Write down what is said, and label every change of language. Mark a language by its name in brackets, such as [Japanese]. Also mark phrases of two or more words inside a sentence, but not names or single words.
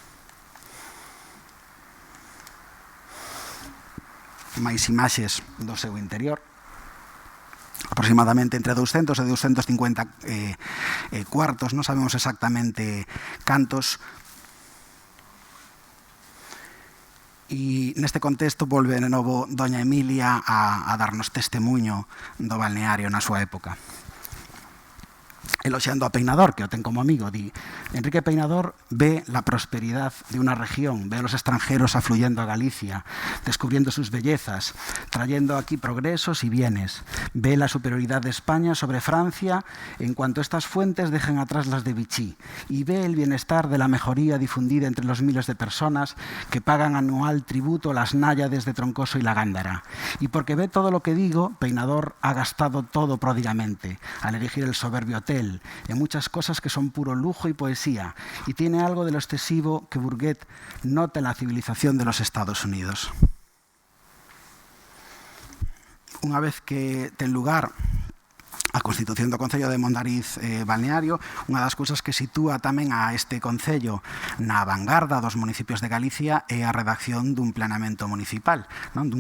[Galician] Máis imaxes do seu interior, aproximadamente entre 200 e 250 cuartos, non sabemos exactamente cantos. E neste contexto volve de novo doña Emilia a darnos testemunho do balneario na súa época. Eloxiando a Peinador, que o ten como amigo, di: [Spanish] Enrique Peinador ve la prosperidad de una región, ve a los extranjeros afluyendo a Galicia, descubriendo sus bellezas, trayendo aquí progresos y bienes. Ve la superioridad de España sobre Francia en cuanto estas fuentes dejen atrás las de Vichy, y ve el bienestar de la mejoría difundida entre los miles de personas que pagan anual tributo a las náyades de Troncoso y la Gándara. Y porque ve todo lo que digo, Peinador ha gastado todo pródigamente al erigir el soberbio hotel, en muchas cosas que son puro lujo y poesía, y tiene algo de lo excesivo que Bourget nota en la civilización de los Estados Unidos. [Galician] Unha vez que ten lugar a constitución do Concello de Mondariz Balneario, unha das cousas que sitúa tamén a este Concello na vanguarda dos municipios de Galicia é a redacción dun planeamento municipal, non?